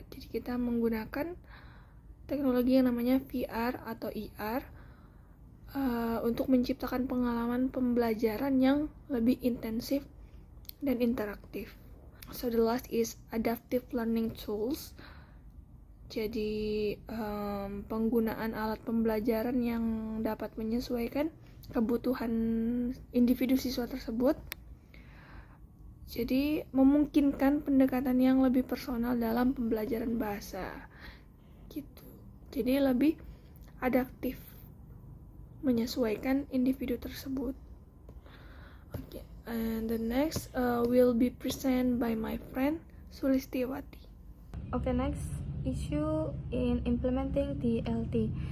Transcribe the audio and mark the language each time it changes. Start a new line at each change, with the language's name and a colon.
Indonesian: Jadi kita menggunakan teknologi yang namanya VR atau ER untuk menciptakan pengalaman pembelajaran yang lebih intensif dan interaktif.
English: So the last is adaptive learning tools.
Indonesian: Jadi penggunaan alat pembelajaran yang dapat menyesuaikan kebutuhan individu siswa tersebut. Jadi memungkinkan pendekatan yang lebih personal dalam pembelajaran bahasa. Gitu. Jadi lebih adaptif menyesuaikan individu tersebut. Okay.
English: And the next will be present by my friend Sulistiwati. Okay, next issue in implementing TLT.